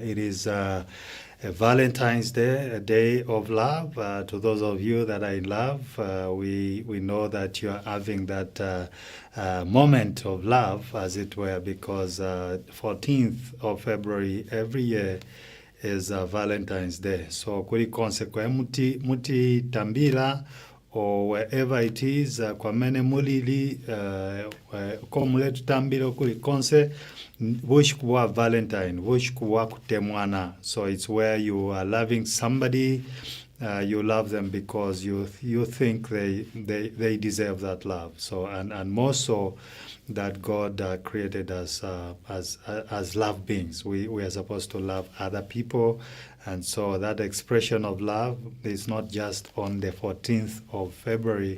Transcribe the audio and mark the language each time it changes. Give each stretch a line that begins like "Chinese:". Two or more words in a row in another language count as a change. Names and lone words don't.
English: It is a Valentine's Day, a day of love. To those of you that I love, we know that you are having that moment of love, as it were, because 14th of February every year is Valentine's Day.
Bemba: So kuli konse kwa muti tambila
English: or wherever it is
Bemba: kwa mene mulili kwa muletu tambila kuli konse wish kuwa Valentine, wish kuwa kutemwana.
English: So it's where you are loving somebody, you love them because you think they deserve that love. So and more so that God created us as love beings. We are supposed to love other people, and so that expression of love is not just on the 14th of February.